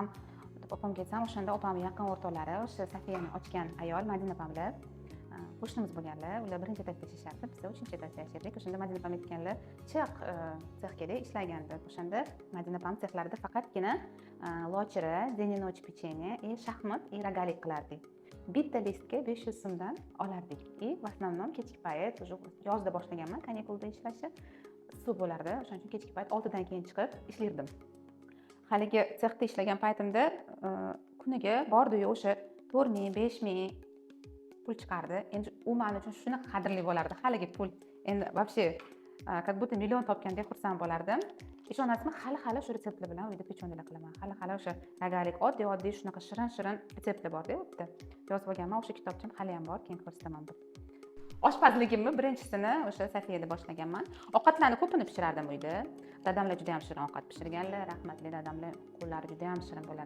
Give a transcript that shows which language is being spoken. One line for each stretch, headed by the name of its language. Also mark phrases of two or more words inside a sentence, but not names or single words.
Uzbek: Opamga aytsam, o'shanda opamning yaqin o'rtoqlari o'sha Safiyani ochgan ayol Madina opam bilan qo'shnimiz bo'lganlar. Ular birinchi etajda yashardi, biz uchinchi etajda yashardik. O'shanda Madina opam aytganlar, "Chiq sexga ishlaganda". O'shanda Madina opam sexlarida faqatgina lochira, deninoch pechenye, shaxmat, rogali qilardik. Bitta listga 500 so'mdan olardik.
Russian: В основном
Uzbek: kechki payt, yozda boshlaganman kanikulda ishlashni. Suv bo'lardi. O'shaning uchun kechki payt 6 dan keyin chiqib ishlardim. Haligi sexda ishlagan paytimda kuniga bordi-yu o'sha 4 ming, 5 ming pul chiqardi. Endi u men uchun shunaqa qadrli bo'lardi. Haligi pul endi
Russian: вообще как будто
Uzbek: million topgandek xursand bo'lardim. Ishonasizmi, hali shu retseptlar bilan uyda pechonlar qilaman. Hali o'sha ragalik oddiy shunaqa shirin retseptlar bor-da, u yerda. Yozib olganman, o'sha kitobcham hali ham bor, keyin ko'rsataman. Oshpazligimni birinchisini o'sha Safiyada boshlaganman. Ovqatlarni ko'pini pishirardim uyda. Dadamlar juda ham shirin ovqat pishirganlar, rahmatli dadamlar qo'llari juda ham shirin bo'lardi.